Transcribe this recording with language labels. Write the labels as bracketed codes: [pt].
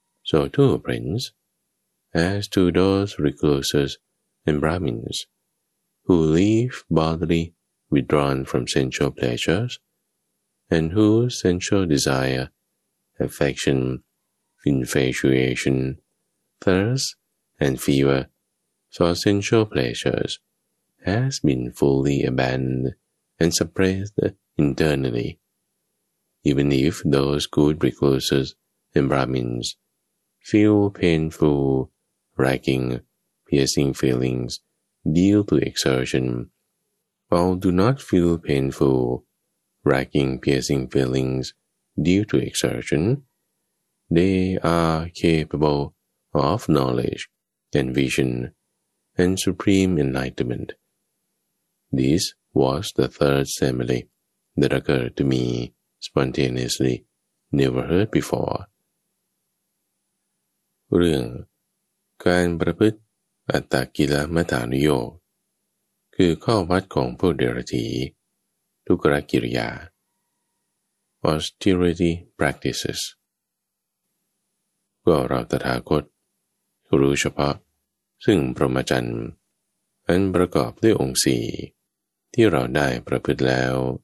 [en] So too, Prince, as to those recluses and Brahmins who live bodily withdrawn from sensual pleasures and whose sensual desire, affection, infatuation, thirst, and fever for sensual pleasures has been fully abandoned and suppressed internally. Even if those good recluses and Brahmins feel painful, racking, piercing feelings due to exertion, or do not feel painful, racking, piercing feelings due to exertion, they are capable of knowledge and vision and supreme enlightenment. This was the third simile that occurred to me spontaneously, never heard before. [th] เรื่องการประพฤติอัตตกิลมถานุโยคคือข้อวัดของผู้เดรัจฉีทุกรกิริยา [en] austerity practices [th] ก็เราตถาคตรู้เฉพาะซึ่งพรหมจรรย์อันประกอบด้วยองค์สี่ที่เราได้ประพฤติแล้ว